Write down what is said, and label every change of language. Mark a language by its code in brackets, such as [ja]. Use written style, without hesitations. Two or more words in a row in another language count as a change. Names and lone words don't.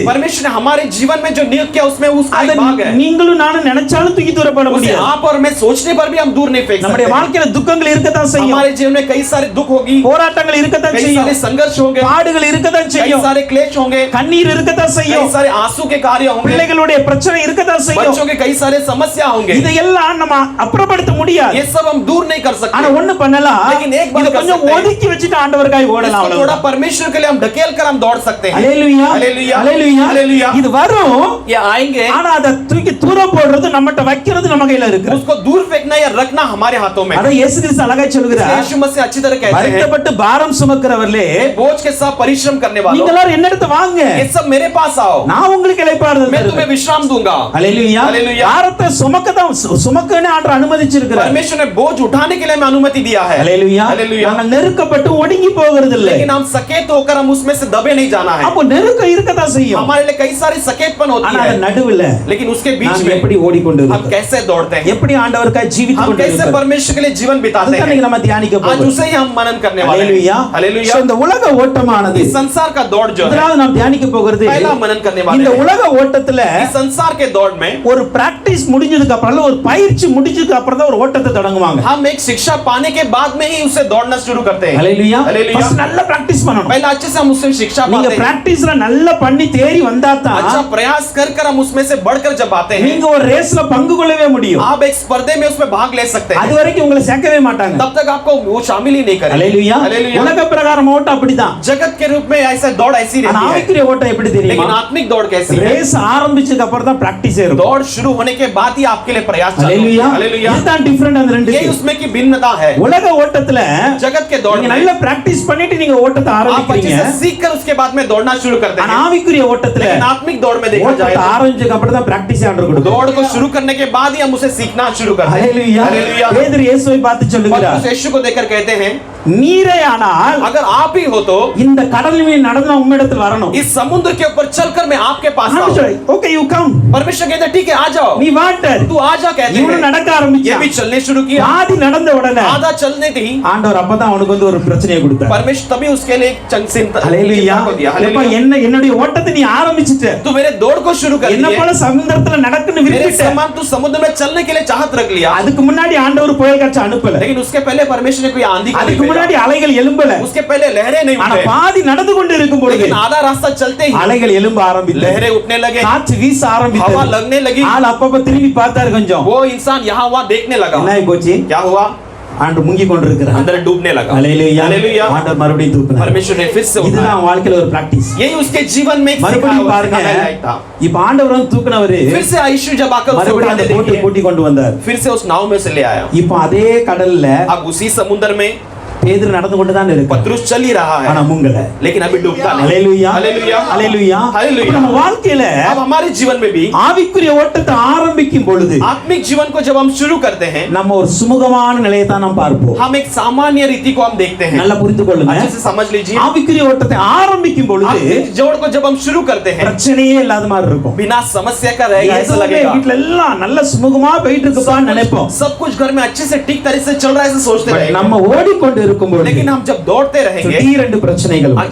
[hi] परमेश्वर ने हमारे जीवन में जो नियुक्त किया उसमें उसका [ta] அதை [hi] एक भाग है। [ta] நீங்களும் நானும் நினைச்சாலும் தூக்கி தூரப்பட [hi] उसे [ta] முடியாது. [hi] आप और मैं सोचने पर भी हम दूर नहीं फेंक [ta] நம்முடைய [hi] सकते। [ta] வாழ்க்கையில துக்கங்கள் இருக்கத்தான் செய்யும், [hi] हमारे जीवन में कई सारे दुख होगी, [ta] போராட்டங்கள் இருக்கத்தான் [hi] कई [ta] செய்யும், [hi] सारे संघर्ष होंगे, [ta] பாடுகள் இருக்கத்தான் [hi] कई [ta] செய்யும், [hi] सारे क्लेश होंगे, [ta] கண்ணீர் இருக்கத்தான் [hi] कई [ta] செய்யும், [hi] सारे आंसू के कार्य होंगे, [ta] பிள்ளைகளுடைய பிரச்சனை இருக்கத்தான் செய்யும். [hi] बच्चों के कई सारे समस्या होंगे। [ta] இதையெல்லாம் நம்ம அப்புறப்படுத்த முடியாது. [hi] ये सब हम दूर नहीं कर [ta] ஆனா [hi] सकते, [ta] ஒண்ணு பண்ணலாம், [hi] लेकिन एक बात [ta] இதை [hi] कर [ta] கொஞ்சம் [hi] सकते हैं। [ta] ஒதுக்கி வச்சுட்டு ஆண்டவருக்காய் ஓடலாம். [hi] इसको थोड़ा [ta] அவ்வளவுதான். [hi] परमेश्वर के लिए हम ढकेल कर हम दौड़ सकते हैं। [ta] ஹalleluya. [hi] हालेलुया। [ta] ஹalleluya. [hi] हालेलुया। [ta] இது வரும், [hi] ये आएंगे, [ta] ஆனா அதை தூக்கி தூர போடுறது நம்மட்ட வைக்கிறது நம்ம கையில இருக்கு. [hi] उसको दूर फेंकना या रखना हमारे हाथों में। [ta] அதை இயேசு கிறிஸ்து அழகாய் சொல்கிறார், [hi] यीशु मसीह अच्छी तरह कहते हैं, [ta] வருத்தப்பட்டு பாரம் சுமக்கிறவர்களே [hi] बोझ के साथ परिश्रम करने [ta] நீங்க [hi] वालों, [ta] எல்லாரும் என்னிடத்து வாங்க, [hi] ये सब मेरे पास आओ, [ta] நான் உங்களுக்கு இளைப்பாறுதல் [hi] मैं [ta] தருவேன். [hi] तुम्हें विश्राम दूंगा। [ta] ஹalleluya. [hi] हालेलुया। [ta] பாரத்தை சுமக்கன்னு ஆண்டவர் அனுமதிச்சிருக்கிறார். [hi] परमेश्वर ने बोझ उठाने के लिए हमें अनुमति दिया है। [ta] ஹalleluya. [hi] हालेलुया। [ta] நாங்கள் நெருக்கப்பட்டு ஒடுங்கி போகிறது இல்லை. [hi] लेकिन हम सकेत होकर हम उसमें से दबे नहीं जाना है। [ta] அப்போ நெருக்கம் இருக்கத்தான் செய்யும், [hi] हमारे लिए कई सारी सकेतपन होती [ta] ஆனா [hi] है, [ta] அது நடுவுல [hi] लेकिन उसके बीच [ta] நாம் [hi] में [ta] எப்படி ஓடிக்கொண்டு [hi] हम [ta] இருக்கிறோம், [hi] कैसे दौड़ते हैं, [ta] எப்படி ஆண்டவருக்காய் ஜீவித்துக் [hi] हम [ta] கொண்டு [hi] कैसे [ta] இருக்கிறோம், [hi] परमेश्वर के लिए जीवन बिताते [ta] அதுதான் [hi] हैं। [ta] இன்னைக்கு நம்ம தியானிக்க [hi] आज [ta] போகிறோம். [hi] उसे ही हम मनन करने वाले [ta] ஹalleluya. [hi] हैं। हालेलुया। [ta] So, இந்த உலக ஓட்டமானது, [hi] इस संसार का दौड़ जो है, [ta] முதலாவது நாம் தியானிக்க போகிறது, [hi] पहला मनन करने वाले [ta] இந்த [hi] हैं। [ta] உலக ஓட்டத்துல [hi] इस संसार के दौड़ में [ta] ஒரு பிராக்டிஸ் முடிஞ்சதுக்கு அப்புறம் இல்ல ஒரு பயிற்சி முடிஞ்சதுக்கு அப்புறம் தான் ஒரு ஓட்டத்தை தொடங்குவாங்க. [hi] हम एक शिक्षा पाने के बाद में ही उसे दौड़ना शुरू करते हैं। [ta] ஹalleluya. [hi] हालेलुया। [ta] ஃபர்ஸ்ட் நல்ல பிராக்டிஸ் பண்ணணும். [hi] पहले अच्छे से हम उससे शिक्षा [ta] நீங்க [hi] पाते हैं, [ta] பிராக்டிஸ்ல நல்லா பண்ணி தேறி வந்தா [hi] अच्छा [ta] தான் [hi] प्रयास कर कर हम उसमें से बढ़कर जब आते हैं, [ta] நீங்க ஒரு ரேஸ்ல பங்கு கொள்ளவே முடியும். [hi] आप एक स्पर्धे में उसमें भाग ले सकते [ta] அது [hi] हैं। [ta] வரைக்கும் உங்களை சேர்க்கவே மாட்டாங்க. [hi] तब तक आपको वो शामिल ही नहीं करेंगे। [ta] ஹalleluya. [hi] हालेलुया। [ta] உலக பிரகாரம் ஓட்டம் அப்படிதான். [hi] जगत के रूप में ऐसा दौड़ ऐसी [ta] ஆனா [hi] रहती है, [ta] ஆவிக்குரிய ஓட்டம் எப்படி [hi] लेकिन [ta] தெரியுமா? [hi] आत्मिक दौड़ कैसी है? [ta] ரேஸ் ஆரம்பிச்சதுக்கு அப்புறம் தான் பிராக்டிஸ் இருக்கும். [hi] दौड़ शुरू होने के बाद ही आपके लिए प्रयास चालू होता [ta] ஹalleluya. [hi] है। हालेलुया। [ta] இதுதான் டிஃபரண்ட் அந்த [hi] ये [ta] ரெண்டுக்கு. [hi] उसमें की भिन्नता है। [ta] உலக ஓட்டத்துல [hi] जगत के दौड़ [ta] நீங்க [hi] में [ta] நல்ல பிராக்டிஸ் பண்ணிட்டு நீங்க ஓட்டத்தை [hi] आप अच्छे [ta] ஆரம்பிக்கிறீங்க. [hi] से सीख कर उसके बाद में दौड़ना शुरू करते [ta] ஆனா [hi] हैं, [ta] ஆவிக்குரிய ஓட்டத்துல [hi] लेकिन आत्मिक दौड़ में देखा जाए [ta] ஓட்டத்தை [hi] तो [ta] ஆரம்பிச்சதுக்கு அப்புறம் தான் பிராக்டிஸ் ஆண்டவர் கொடுக்கும். [hi] दौड़ को शुरू करने के बाद ही हम उसे सीखना शुरू करते हैं। [ta] ஹalleluya. [hi] हालेलुया। [ta] பேதுரு இயேசுவை பார்த்து சொல்லுகிறார், [hi] पतरस यीशु को देखकर कहते हैं, [ta] நீரே ஆனால் [hi] अगर आप ही हो तो [ta] இந்த கடல் மீது நடந்து உம்மிடத்தில் வரணும். [hi] इस समुद्र के ऊपर चलकर मैं आपके पास आऊं। [en] okay you come. [hi] परमेश्वर कहते हैं ठीक है आ जाओ, [ta] நீ வாட்டர் [hi] तू आ जा कहते [ta] இவனு [hi] हैं। [ta] நடக்க [hi] ये [ta] ஆரம்பிச்சான். [hi] भी चलने शुरू किया। [ta] ஆதி நடந்த உடனே [hi] आधा चलने थी [ta] ஆண்டவர் அப்பதான் அவனுக்கு வந்து ஒரு பிரச்சனையை கொடுத்தார். [hi] परमेश्वर तभी उसके लिए एक चिंता [ta] ஹalleluya. [hi] को दिया। [ta] அப்ப [hi] हालेलुया। [ta] என்னுடைய ஓட்டத்தை நீ ஆரம்பிச்சிட்ட. [hi] तू मेरे दौड़ को शुरू कर [ta] என்ன [hi] दिया। [ta] போல சமுத்திரத்துல நடக்கன்னு [hi] मेरे [ta] விரும்பிட்ட. [hi] समान तू समुद्र में चलने के लिए चाहत रख लिया। [ta] அதுக்கு முன்னாடி ஆண்டவர் புயல் காற்று அனுப்பல. [hi] लेकिन उसके पहले परमेश्वर ने कोई आंधी को [ta] அதுக்கு [hi] नहीं [ta] முன்னாடி [hi] भेजा। [ta] அலைகள் எழும்பல. [hi] उसके पहले लहरें नहीं [ta] ஆனா [hi] उठे। [ta] பாதி நடந்து கொண்டு இருக்கும் பொழுது [hi] लेकिन आधा रास्ता चलते ही [ta] அலைகள் எழும்ப ஆரம்பித்தது. [hi] लहरें उठने लगे, [ta] காற்று வீச [hi] हवा [ta] ஆரம்பித்தது. [hi] लगने लगी। [ta] ஆள் அப்பப்ப திரும்பி பார்த்தாரு கொஞ்சம். [hi] वो इंसान यहाँ वहाँ देखने लगा। [ta] என்ன போச்சு? [hi] क्या हुआ? [ta] ஆண்டு முங்கி கொண்டிருக்கிறார். [hi] अंदर डूबने लगा। [ta] ஹalleluya. [hi] हालेलुया। [ta] ஆண்டவர் மறுபடியும் தூக்குனார். [hi] परमेश्वर ने फिर से [ta] இதுதான் [hi] उठाया। [ta] வாழ்க்கையில ஒரு பிராக்டீஸ். [hi] यही उसके जीवन में एक [ta] மறுபடியும் பாருங்க. [hi] सिखाया था। [ta] இப்ப ஆண்டவர் வந்து தூக்குனவரு [hi] फिर से यीशु जब आकर उसे [ta] மறுபடியும் [hi] उठाने [ta] அந்த போட்டை [hi] देखिए, [ta] கூட்டி கொண்டு வந்தார். [hi] फिर से उस नाव में से ले आया। [ta] இப்ப அதே கடல்ல [hi] अब उसी समुद्र में [ta] பேதுரு நடந்து கொண்டு தான் இருக்கு. [hi] पतरस चल ही रहा [ta] ஆனா [hi] है, [ta] முங்கல. [hi] लेकिन अभी डूबता नहीं। [ta] ஹalleluya. [hi] हालेलुया। [ta] ஹalleluya. [hi] हालेलुया। [ta] நம்ம வாழ்க்கையில [hi] अब हमारे जीवन में भी [ta] ஆவிக்குரிய ஓட்டத்தை ஆரம்பிக்கும் பொழுது [hi] आत्मिक जीवन को जब हम शुरू करते हैं, [ta] நம்ம ஒரு சுமூகமான நிலையை தான் நாம் பார்ப்போம். [hi] हम एक सामान्य रीति को हम देखते हैं। [ta] நல்லா புரிந்து கொள்ளுங்க. [hi] अच्छे से समझ लीजिए। [ta] ஆவிக்குரிய ஓட்டத்தை ஆரம்பிக்கும் பொழுது [hi] आत्मिक जोड़ को जब हम शुरू करते हैं, [ta] பிரச்சனையே இல்லாத மாதிரி இருக்கும். [hi] बिना समस्या का रह गया ऐसा [ta] எதுவுமே [hi] लगेगा। [ta] வீட்ல எல்லாம் நல்ல சுமூகமா போயிட்டு இருக்குப்பான்னு நினைப்போம். [hi] सब कुछ घर में अच्छे से ठीक तरह से चल रहा है ऐसे सोचते [ta] பட் [hi] रहेंगे। [ta] நம்ம ஓடிக்கொண்டு இருக்கும் பொழுது [hi] लेकिन हम जब दौड़ते रहेंगे, [ta] திடீரென்று பிரச்சனைகள் வரும்.